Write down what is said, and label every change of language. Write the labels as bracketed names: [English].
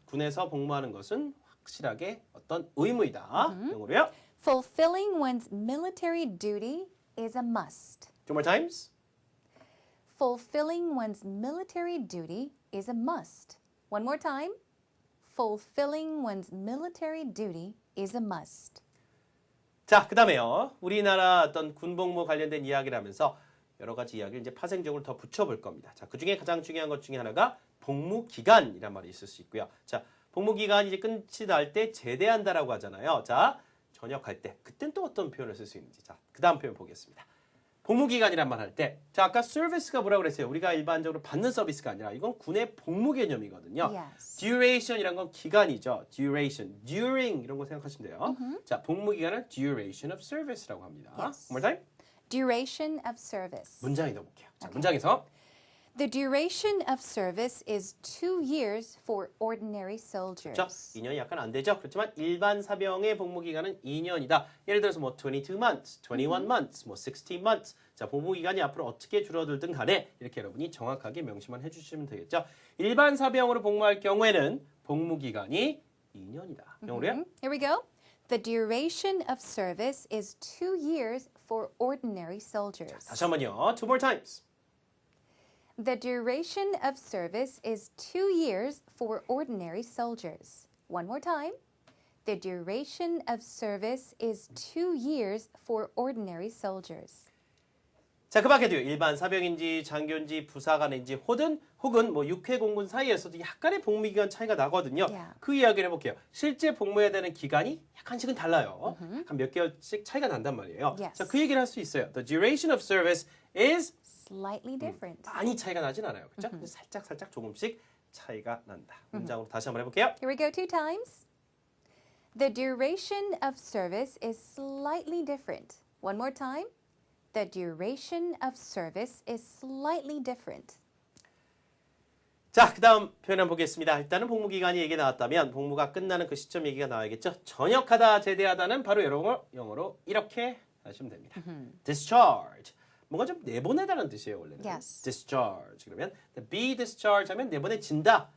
[Korean] 군에서 복무하는 것은 확실하게 어떤 의무이다. 영어로요. [English] Fulfilling one's military duty is a must. Two more times. Fulfilling one's military duty is a must. One more time. Fulfilling one's military duty is a must. [Korean] 자, 그 다음에요. 우리나라 어떤 군복무 관련된 이야기를 하면서 여러 가지 이야기를 이제 파생적으로 더 붙여볼 겁니다. 자, 그 중에 가장 중요한 것 중에 하나가 복무 기간이란 말이 있을 수 있고요. 자, 복무 기간이 이제 끝이 날 때 제대한다라고 하잖아요. 자, 전역할 때 그땐 또 어떤 표현을 쓸 수 있는지. 자, 그다음 표현 보겠습니다. 복무 기간이란 말 할 때, 자 아까 서비스가 뭐라고 그랬어요? 우리가 일반적으로 받는 서비스가 아니라 이건 군의 복무 개념이거든요. [English] Yes. [Korean] duration이란 건 기간이죠. duration, during 이런 거 생각하시면 돼요. 자, 복무 기간은 [English] duration of service [Korean] 라고 합니다. [English] Yes. One more time. Duration of service. [Korean] 문장에 넣어볼게요. 자, 문장에서 [English] The duration of service is 2 years for ordinary soldiers. [Korean] 자, 2년이 약간 안 되죠. 그렇지만 일반 사병의 복무 기간은 2년이다. 예를 들어서 뭐 [English] 22 months, 21 months, [Korean] 뭐 [English] 16 months. [Korean] 자, 복무 기간이 앞으로 어떻게 줄어들든 간에 이렇게 여러분이 정확하게 명시만 해주시면 되겠죠. 일반 사병으로 복무할 경우에는 복무 기간이 2년이다. 영어로요? [English] Here we go. The duration of service is 2 years for ordinary soldiers. [Korean] 다시 한번요. [English] Two more times. The duration of service is 2 years for ordinary soldiers. One more time. The duration of service is 2 years for ordinary soldiers. [Korean] 자, 그 밖에도요. 일반 사병인지 장교인지 부사관인지 혹은 뭐 육해 공군 사이에서도 약간의 복무 기간 차이가 나거든요. [English] Yeah. [Korean] 그 이야기를 해볼게요. 실제 복무해야 되는 기간이 약간씩은 달라요. 약간 몇 개월씩 차이가 난단 말이에요. [English] Yes. [Korean] 자, 그 얘기를 할 수 있어요. [English] The duration of service is Slightly different. [Korean] 많이 차이가 나진 않아요. 그렇죠? 살짝 조금씩 차이가 난다. 문장으로 다시 한번 해볼게요. [English] Here we go 2 times. The duration of service is slightly different. One more time. The duration of service is slightly different. [Korean] 자, 그 다음 표현 한번 보겠습니다. 일단은 복무 기간이 얘기 나왔다면 복무가 끝나는 그 시점 얘기가 나와야겠죠. 전역하다, 제대하다는 바로 영어로 이렇게 하시면 됩니다. [English] discharge. [Korean] 뭔가 좀 내보내다는 뜻이에요, 원래는. [English] Yes. discharge. [Korean] 그러면 [English] be discharged [Korean] 하면 내보내진다.